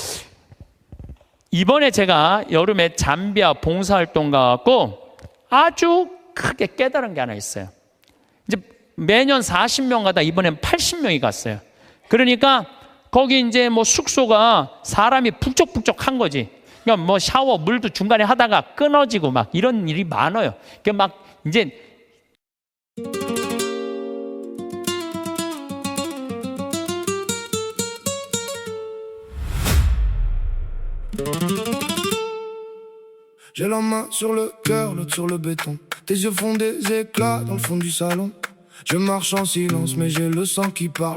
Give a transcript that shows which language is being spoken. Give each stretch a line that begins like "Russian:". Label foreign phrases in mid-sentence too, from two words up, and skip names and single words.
Korean: 이번에 제가 여름에 잠비아 봉사활동 가고 아주 크게 깨달은 게 하나 있어요. 이제 매년 40명 가다 이번엔 80명이 갔어요. 그러니까 거기 이제 뭐 숙소가 사람이 북적북적한 거지. 그러니까 뭐 샤워 물도 중간에 하다가 끊어지고 막 이런 일이 많아요. 그러니까 막 이제
French: J'ai la main sur le cœur, l'autre sur le béton. Tes yeux font des éclats dans le fond du salon. Je marche en silence, mais j'ai le sang qui parle.